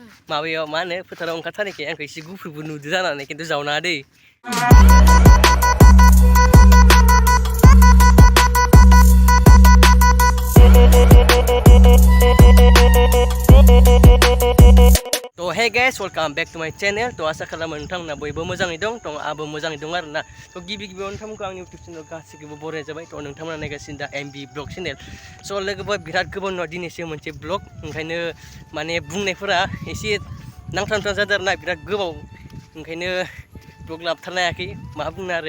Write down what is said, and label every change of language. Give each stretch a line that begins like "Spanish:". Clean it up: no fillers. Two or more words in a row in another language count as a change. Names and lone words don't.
Bodo: माबायाव मा होनो फोथाराव ओंखारथारनायखाय आंखौ एसे गुफुरबो नुदो जानानै खिन्थु जावनाङा दै।
English: तो hey guys, welcome back to my channel.
Bodo: तो आशा खालामो नोंथांमोना बयबो मोजाङै दं। तो आंबो मोजाङै दं आरोना। तो गिबियावनो नोंथांमोनखौ आंनि YouTube चेनेल गासिखौबो बरायनाय जाबाय। तो नोंथांमोना नायगासिनो दा MB ब्लग चेनेल। स' लोगोफोर बिराद गोबाव उनाव दिनैसो मोनसे ब्लग, ओंखायनो माने बुंनायफोरा एसे नांथां जादों आरोना, बिराद गोबाव, ओंखायनो ब्लग लाबथारनो हायाखै मा बुंनो आरो।